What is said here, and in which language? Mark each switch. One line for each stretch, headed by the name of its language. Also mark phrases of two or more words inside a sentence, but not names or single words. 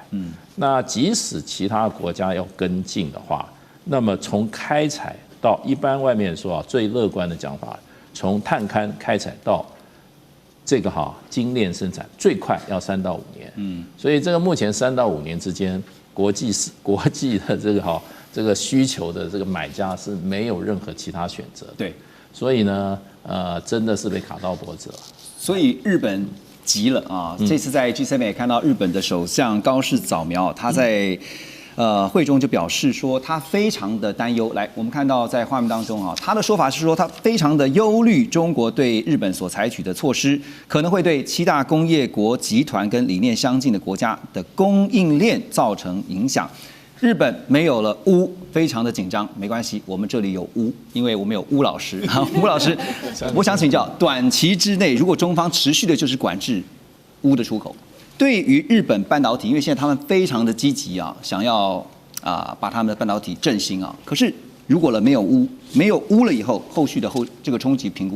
Chinese: 那即使其他國家要跟進的話，那麼從開採到一般外面說最樂觀的講法，從探勘開採到這個精煉生產，最快要3到5年。所以這個目前3到5年之間，國際的這個需求的這個買家是沒有任何其他選擇。对，所以呢，真的是被卡到脖子了。所以日本急了啊！這次在 G7 也看到日本的首相高市早苗，他在會中就表示說，他非常的擔憂。來，我們看到在畫面當中他的說法是說，他非常的憂慮中國對日本所採取的措施，可能會對7大工業國集團跟理念相近的國家的供應鏈造成影響。日本沒有了鎢，非常的緊張。沒關係，我們這裡有鎢，因為我們有鎢老師。鎢老師，我想請教，短期之內，如果中方持續的就是管制鎢的出口，對於日本半導體，因為現在他們非常的積極想要把他們的半導體振興可是如果沒有鎢了以後，後續的這個衝擊評估。